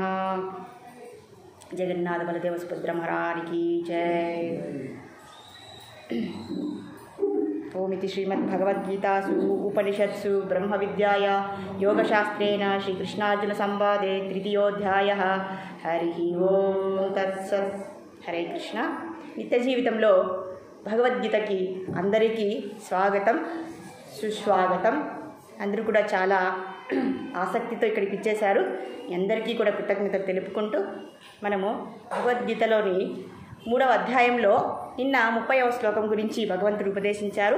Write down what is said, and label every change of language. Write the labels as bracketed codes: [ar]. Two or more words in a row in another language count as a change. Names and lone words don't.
[hi] जगन्नाथ बलदेव सुभद्र महाराज की जय। [sa] ओमिति श्रीमद्भगवद्गीतासु उपनिषत्सु ब्रह्म विद्याया योगशास्त्रेण श्रीकृष्णार्जुन संवादे तृतीयोऽध्यायः। हरि ओम तत्सत्। हरे कृष्ण। [te] నిత్య జీవితంలో భగవద్గీతకి అందరికీ స్వాగతం సుస్వాగతం. అందరూ కూడా చాలా ఆసక్తితో ఇక్కడికి ఇచ్చేశారు. అందరికీ కూడా కృతజ్ఞతలు తెలుపుకుంటూ మనము భగవద్గీతలోని 3వ అధ్యాయంలో నిన్న 30వ శ్లోకం గురించి భగవంతుడు ఉపదేశించారు.